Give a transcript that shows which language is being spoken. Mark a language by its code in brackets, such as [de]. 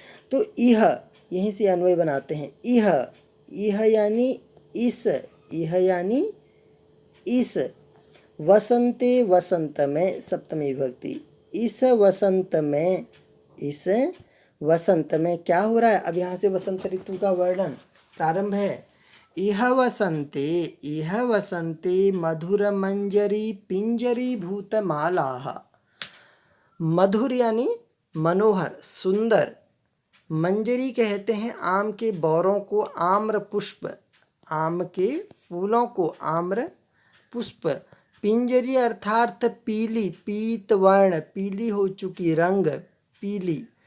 [hi] तो इह, यहीं से अन्वय बनाते हैं। इह, इह यानी इस, इह यानी इस। वसंते, वसंत में, सप्तमी विभक्ति। इस वसंत में, इस वसंत में क्या हो रहा है? अब यहाँ से वसंत ऋतु का वर्णन प्रारंभ है। [sa] इह वसन्ते मधुरमञ्जरी पिञ्जरीभूतमालाः। [hi] मधुर यानी मनोहर, सुंदर। मंजरी कहते हैं आम के बौरों को, आम्र पुष्प, आम के फूलों को आम्र पुष्प। पिंजरी अर्थात पीली, पीत वर्ण, पीली हो चुकी, रंग पीली।